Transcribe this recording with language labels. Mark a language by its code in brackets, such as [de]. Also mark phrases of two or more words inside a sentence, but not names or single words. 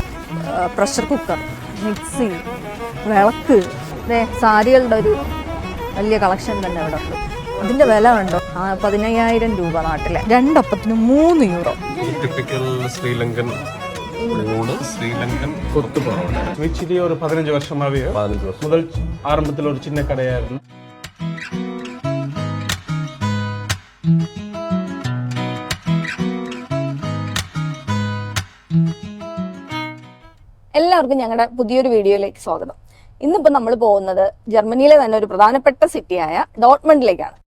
[en] pressure cooker, [ml] മിക്സി, വിളക്ക്, സാരികളുടെ ഒരു വലിയ കളക്ഷൻ തന്നെ ഇവിടെ ഉണ്ട്. അതിന്റെ വില കണ്ടോ, 15,000 രൂപ നാട്ടിലെ. 2 അപ്പത്തിന് 3 യൂറോ. ശ്രീലങ്കൻ ശ്രീലങ്കൻ കൊത്തു പൊറോട്ട [ta] வச்சிலே ஒரு 15 வருஷமாவே முதல் ஆரம்பத்தில் ஒரு சின்ன கடையா இருந்து [ml] എല്ലാവർക്കും ഞങ്ങളുടെ പുതിയൊരു വീഡിയോയിലേക്ക് സ്വാഗതം. ഇന്നിപ്പോൾ നമ്മൾ പോകുന്നത് ജർമ്മനിയിലെ തന്നെ ഒരു പ്രധാനപ്പെട്ട സിറ്റിയായ ഡോട്ട്മണ്ടിലേക്കാണ്.